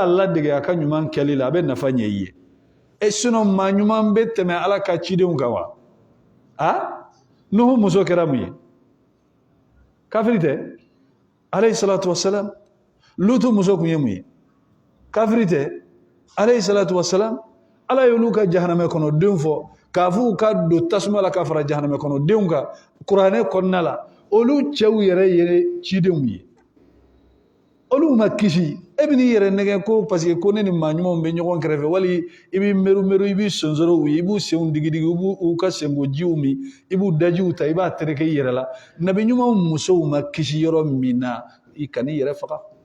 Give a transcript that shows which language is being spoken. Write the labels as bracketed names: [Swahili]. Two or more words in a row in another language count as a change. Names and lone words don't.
[Bambara] ladege a ka ɲuman kɛli la a bɛ nafa ɲɛ i ye sinon maa ɲuman bɛ tɛmɛ Ala ka cidenw kan wa Nuhu muso kɛra mun ye kafiri tɛ [Arabic] عليه الصلاة والسلام [Bambara] Lutu muso kun ye mun ye kafiri tɛ [Arabic] عليه الصلاة والسلام [Bambara] Ala y'olu ka jahanamɛ kɔnɔ denw fɔ k'a fɔ u ka don tasuma la ka fara jahanamɛ kɔnɔ denw kan kuranɛ kɔnɔna la olu cɛw yɛrɛ ye cidenw ye olu ma kisi e bɛ n'i yɛrɛ nɛgɛ ko [French] parce que [Bambara] ko ne ni maa ɲumanw bɛ ɲɔgɔn kɛrɛfɛ wali i b'i meru i b'i sonsorow ye i b'u senw digidigi i b'u ka senkojiw min i b'u dajiw ta i b'a tereke i yɛrɛ la nabi ɲumanw musow ma kisi yɔrɔ min na i kan'i yɛrɛ faga